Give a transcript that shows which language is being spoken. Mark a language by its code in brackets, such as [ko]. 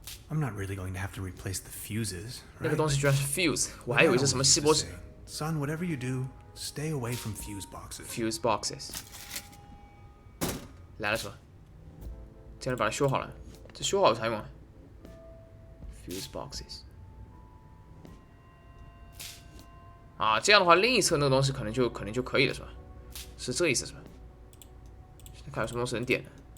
[en] I'm not really going to have to replace the fuses, [zh] 那个 [en] right? [zh] 东西居然是 fuse， 我还以为是什么锡箔纸。 [en] Son, whatever you do, stay away from fuse boxes. Fuse boxes。 [zh] 来了是吧？这样把它修好了，这修好了才用啊。 [en] Fuse boxes。 [zh] 啊，这样的话，另一侧那个东西可能就可以了，是吧？是这意思是吧？看有什么东西能点的。